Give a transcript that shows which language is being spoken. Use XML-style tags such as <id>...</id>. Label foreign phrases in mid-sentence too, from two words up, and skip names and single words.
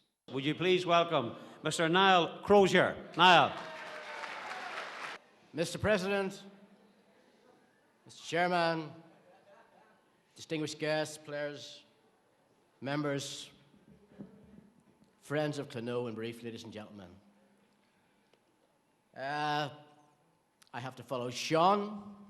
<en>Would you please welcome Mr. Niall Crozier. Niall. Mr. President, Mr. Chairman, distinguished guests, players, members, friends of Clonau, and brief, ladies and gentlemen. I have to follow Sean.</en>